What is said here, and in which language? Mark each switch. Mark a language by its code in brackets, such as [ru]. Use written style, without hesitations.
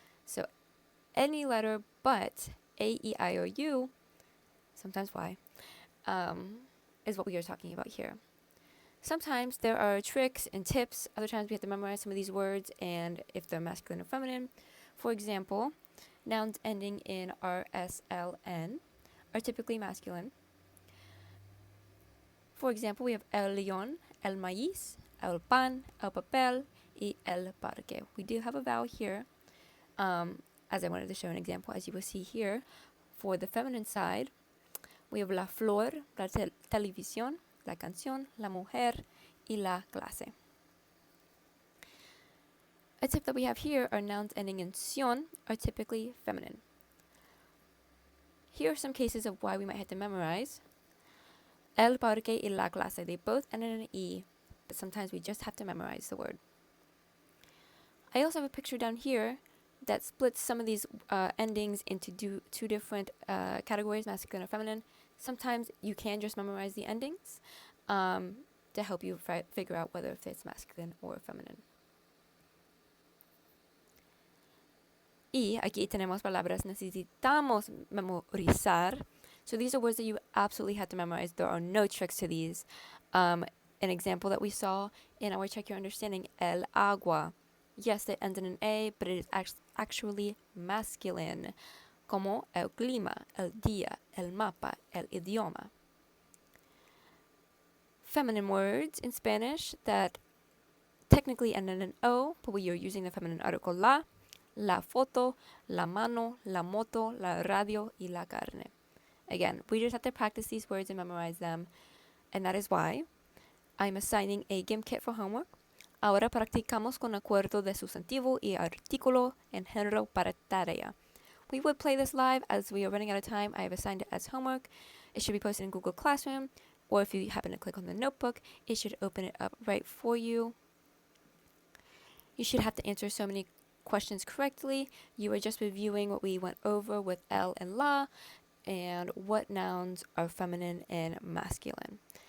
[en] So any letter but A, E, I, or U, sometimes Y, is what we are talking about here. Sometimes there are tricks and tips. Other times we have to memorize some of these words and if they're masculine or feminine. For example, nouns ending in RSLN are typically masculine. For example, we have [es] el león, el maíz, el pan, el papel, y el parque. [en] We do have a vowel here. As I wanted to show an example, as you will see here, for the feminine side, we have [es] la flor, la televisión, la canción, la mujer, y la clase. [en] A tip that we have here are nouns ending in ción are typically feminine. Here are some cases of why we might have to memorize. [es] El parque y la clase, [en] they both end in an E, but sometimes we just have to memorize the word. I also have a picture down here that splits some of these endings into two different categories, masculine and feminine. Sometimes you can just memorize the endings to help you figure out whether if it's masculine or feminine. [es] Y aquí tenemos palabras necesitamos memorizar. [en] So these are words that you absolutely have to memorize. There are no tricks to these. An example that we saw in our Check Your Understanding, el agua. Yes, it ends in an A, but it is actually masculine. [es] Como el clima, el día, el mapa, el idioma. [en] Feminine words in Spanish that technically end in an O, but we are using the feminine article [es] la foto, la mano, la moto, la radio, y la carne. [en] Again, we just have to practice these words and memorize them, and that is why I'm assigning a GIMP kit for homework. [es] Ahora practicamos con acuerdo de sustantivo y artículo en género para tarea. [en] We would play this live. As we are running out of time, I have assigned it as homework. It should be posted in Google Classroom, or if you happen to click on the notebook, it should open it up right for you. You should have to answer so many questions correctly. You are just reviewing what we went over with el and la, and what nouns are feminine and masculine.